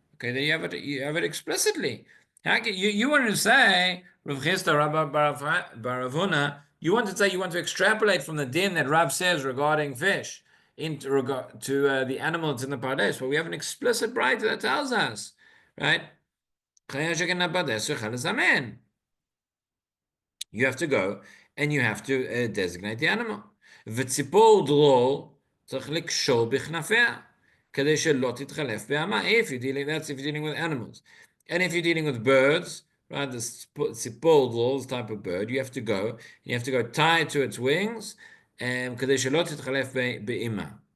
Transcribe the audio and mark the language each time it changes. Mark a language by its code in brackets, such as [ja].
[en] Okay, there you have it explicitly. You want to say, Rav Chisda, Rabba Bar Huna, you want to say you want to extrapolate from the din that Rav says regarding fish into regard to the animal that's in the pardes. But we have an explicit Braita that tells us, right? [he] Chaya shekinena b'pardes tzricha lezamen. [en] You have to go and you have to designate the animal. [he] וציפור דרור צריך לקשור בכנפיה כדי שלא תתחלף בעמה. [en] If you're dealing with animals. And if you're dealing with birds, right, the ציפור דרור, type of bird, you have to go tie it to its wings [he] כדי שלא תתחלף באמה.